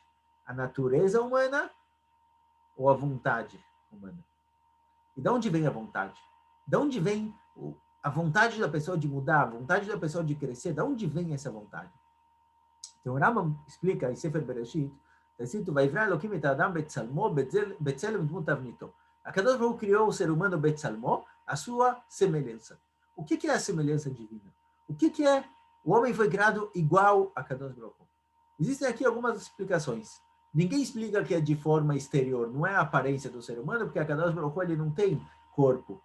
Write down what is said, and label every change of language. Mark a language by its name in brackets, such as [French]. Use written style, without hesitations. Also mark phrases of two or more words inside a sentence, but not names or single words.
[Portuguese] A natureza humana ou a vontade humana? E de onde vem a vontade? De onde vem a vontade da pessoa de mudar, a vontade da pessoa de crescer? De onde vem essa vontade? Então o Rambam explica em Sefer Bereshit, está escrito, [Hebrew] ויברא אלוקים את אדם בצלמו, בצלם דמות תבניתו. [Portuguese] A [Hebrew] קדוש ברוך הוא [Portuguese] criou o ser humano betzalmo, a sua semelhança. O que é a semelhança divina? O que é? O homem foi criado igual a [Hebrew] קדוש ברוך הוא. [Portuguese] Existem aqui algumas explicações. Ninguém explica que é de forma exterior, não é a aparência do ser humano, porque a [Hebrew] קדוש ברוך הוא, [Portuguese] ele não tem corpo.